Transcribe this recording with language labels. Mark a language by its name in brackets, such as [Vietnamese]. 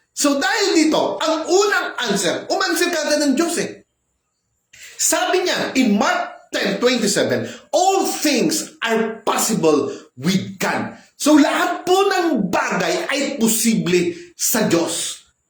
[Filipino] So dahil dito, ang unang answer, umanswer ka ng Diyos eh. Sabi niya [English] in Mark 10:27, all things are possible with God. [Filipino] So lahat po ng bagay ay posible sa Diyos.